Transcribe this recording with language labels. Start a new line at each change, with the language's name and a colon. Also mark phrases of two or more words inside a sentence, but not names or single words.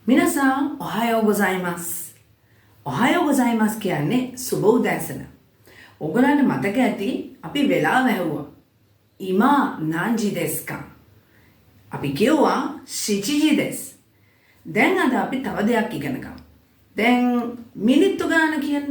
Japanese: 皆さん、おはようございます。
Sinhala: おはようございます කියන්නේ සුබ උදෑසන. ඔයගොල්ලන්ට මතක ඇති අපි වෙලාව ඇහුවා.
Japanese: 今何時ですか.
Sinhala: අපි කියුවා
Japanese: 七時です.
Sinhala: දැන් අද අපි තව දෙයක් ඉගෙන ගමු. දැන් මිනිත්තු ගාන කියන්න.